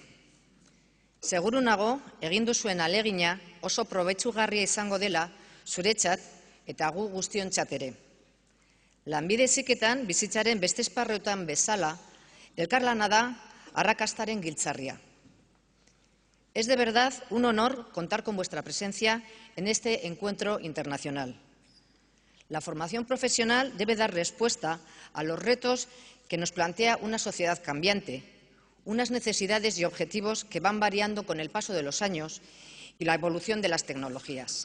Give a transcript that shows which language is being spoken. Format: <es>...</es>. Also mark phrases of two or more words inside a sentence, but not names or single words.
<eu>Seguru nago egin duzuen ahalegina oso probetxugarria izango dela zuretzat eta gu guztiontzat ere. Lanbide heziketan bizitzaren beste esparruetan bezala, elkarlana da arrakastaren giltzarria.</eu> <es>Es de verdad un honor contar con vuestra presencia en este encuentro internacional. La formación profesional debe dar respuesta a los retos que nos plantea una sociedad cambiante, unas necesidades y objetivos que van variando con el paso de los años y la evolución de las tecnologías.</es>